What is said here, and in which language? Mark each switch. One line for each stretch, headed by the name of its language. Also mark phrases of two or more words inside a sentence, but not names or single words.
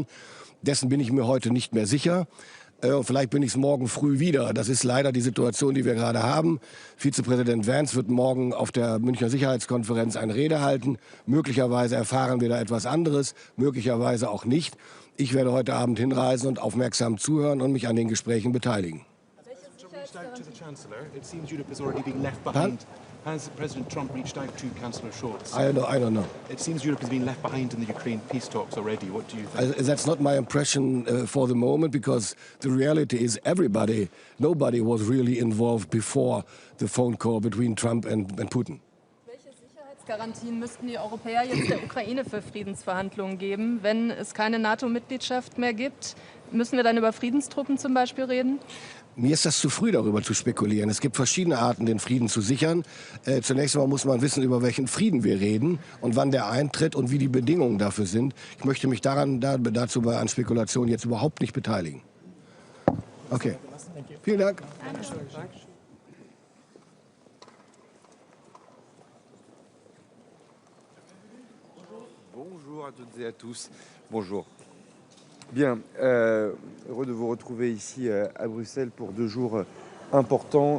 German: Dessen bin ich mir heute nicht mehr sicher. Vielleicht bin ich es morgen früh wieder. Das ist leider die Situation, die wir gerade haben. Vizepräsident Vance wird morgen auf der Münchner Sicherheitskonferenz eine Rede halten. Möglicherweise erfahren wir da etwas anderes, möglicherweise auch nicht. Ich werde heute Abend hinreisen und aufmerksam zuhören und mich an den Gesprächen beteiligen.
English: Has President Trump reached out to Chancellor Scholz? I don't know. It seems Europe has been left behind in the Ukraine peace talks already. What do you think? That's not my impression for the moment, because the reality is nobody was really involved before the phone call between Trump and Putin.
German: Welche Sicherheitsgarantien müssten die Europäer jetzt der Ukraine für Friedensverhandlungen geben, wenn es keine NATO-Mitgliedschaft mehr gibt? Müssen wir dann über Friedenstruppen zum Beispiel reden? Mir ist das zu früh, darüber zu spekulieren. Es gibt verschiedene Arten, den Frieden zu sichern. Zunächst einmal muss man wissen, über welchen Frieden wir reden und wann der eintritt und wie die Bedingungen dafür sind. Ich möchte mich dazu an Spekulationen jetzt überhaupt nicht beteiligen. Okay. Vielen Dank.
French: Bonjour à toutes et à tous. Bonjour. Bien, heureux de vous retrouver ici à Bruxelles pour 2 jours importants.